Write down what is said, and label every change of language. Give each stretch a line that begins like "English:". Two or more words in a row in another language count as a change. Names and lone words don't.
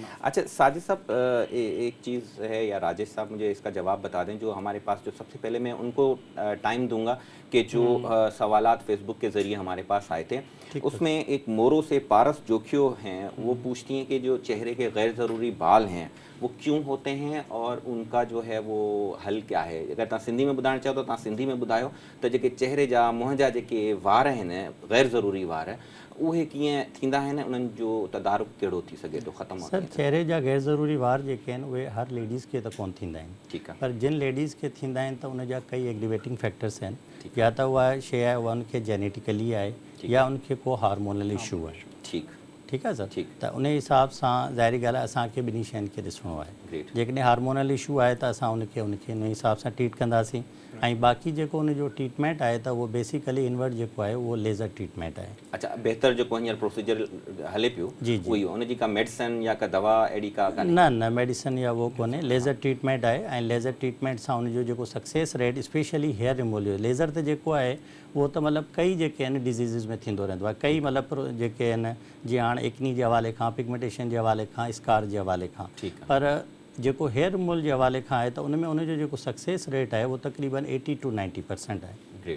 Urdu: اچھا ساجد صاحب، ایک چیز ہے، یا راجیش صاحب مجھے اس کا جواب بتا دیں، جو ہمارے پاس جو سب سے پہلے میں ان کو ٹائم دوں گا کہ جو سوالات فیس بک کے ذریعے ہمارے پاس آئے تھے اس میں ایک مورو سے پارس جوکھیو ہیں، وہ پوچھتی ہیں کہ جو چہرے کے غیر ضروری بال ہیں وہ کیوں ہوتے ہیں اور ان کا جو ہے وہ حل کیا ہے.
Sindhi: अगर तव्हां सिंधी में ॿुधाइणु चाहो त तव्हां सिंधी में ॿुधायो त जेके चेहरे जा मुंहं जा जेके वार आहिनि, गैर ज़रूरी वार, उहे कीअं थींदा आहिनि, उन्हनि जो तदारुक कहिड़ो थी सघे थो ख़त्म? सर चेहरे जा गैर ज़रूरी वार जेके आहिनि उहे हर लेडीज़ के त कोन थींदा आहिनि। ठीकु आहे। पर जिन लेडीज़ के थींदा आहिनि त उन जा कई
English: aggravating factors
Sindhi: आहिनि। या त उहा शइ आहे उहा उनखे जेनेटिकली आहे या उनखे को
English: hormonal issue
Sindhi: आहे। ठीकु आहे सर। त उन हिसाब सां ज़ाहिरी ॻाल्हि आहे असांखे ॿिन्ही शयुनि खे ॾिसणो आहे। जेकॾहिं
English: hormonal issue
Sindhi: आहे त असां उनखे उन हिसाब सां ट्रीट कंदासीं। ऐं बाक़ी जेको उनजो ट्रीटमेंट आहे त उहो बेसिकली इनवर्ट जेको आहे उहो
English: laser treatment
Sindhi: आहे। अच्छा, बहितर जेको हींअर प्रोसीजर हले पियो उहो ई उनजी का मेडिसिन या का दवा अहिड़ी का न मेडिसिन या उहो कोन्हे,
English: laser treatment
Sindhi: आहे। ऐं
English: laser treatment
Sindhi: सां उनजो जेको
English: success rate specially hair removal laser
Sindhi: त जेको आहे उहो त मतिलबु कई जेके आहिनि डिज़ीज़िस में थींदो रहंदो आहे, कई मतिलबु जेके आहिनि जीअं हाणे एक्नी जे हवाले खां, पिगमेंटेशन जे हवाले खां, स्कार जे हवाले खां, पर जेको
English: hair removal
Sindhi: जे हवाले खां आहे त उन में उनजो जेको
English: success rate
Sindhi: आहे उहो तक़रीबन 80 to 90% आहे। ग्रेट,